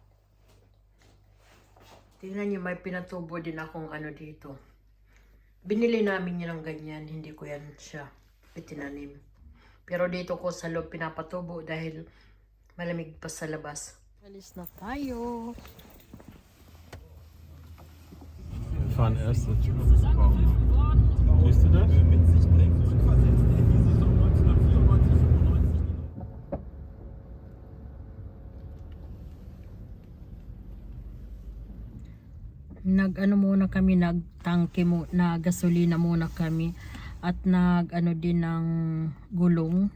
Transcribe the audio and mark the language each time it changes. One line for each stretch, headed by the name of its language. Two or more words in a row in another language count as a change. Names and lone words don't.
Filipino: Tingnan niyo, may pinatubo din akong dito. Binili namin yun ng ganyan. Hindi ko yan siya itinanim. Pero dito ko sa loob pinapatubo dahil malamig pa sa labas. Alis na tayo.
German: Wir fahren erst zur Tür. Siehst du das?
Filipino: Muna kami, nagtangke na gasolina muna kami at din ng gulong.